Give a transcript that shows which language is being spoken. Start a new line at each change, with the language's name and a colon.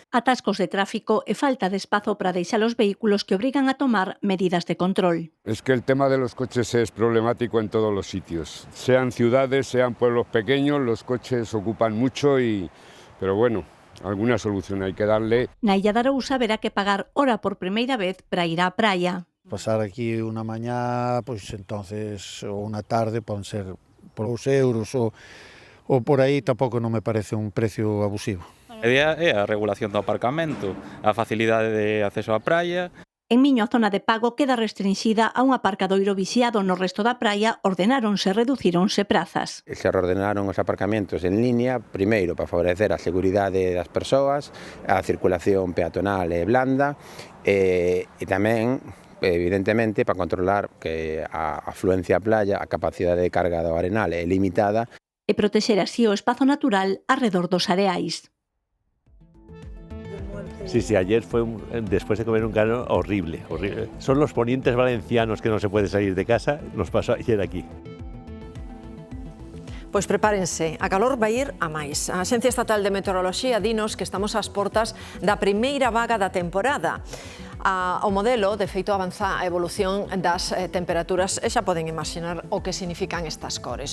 Galician: Atascos de tráfico e falta de espazo para deixar os vehículos que obrigan a tomar medidas de control.
Spanish: Es que el tema de los coches es problemático en todos los sitios. Sean ciudades, sean pueblos pequeños, los coches ocupan mucho pero bueno, alguna solución hay que darle.
Galician: Na Illa de Arousa verá que pagar hora por primeira vez para ir á praia. Pasar aquí unha mañá, pois entonces, ou unha tarde, poden ser por 2 euros ou por aí, tampouco non me parece un precio abusivo. A idea é a regulación do aparcamento, a facilidade de acceso á praia. En Miño, a zona de pago queda restringida a un aparcadoiro vixiado. No resto da praia ordenáronse e reducíronse prazas. Se reordenaron os aparcamentos en línea, primeiro para favorecer a seguridade das persoas, a circulación peatonal e blanda, e tamén evidentemente para controlar que a afluencia á playa, a capacidade de carga do arenal é limitada. E protexer así o espazo natural arredor dos areais.
Spanish: Sí, ayer fue, después de comer un cano, horrible. Son los ponientes valencianos que no se puede salir de casa, nos pasó ayer aquí.
Galician: Pois prepárense, a calor vai ir a máis. A Axencia Estatal de Meteoroloxía dinos que estamos ás portas da primeira vaga da temporada. O modelo, de feito, avanza a evolución das temperaturas e xa poden imaginar o que significan estas cores.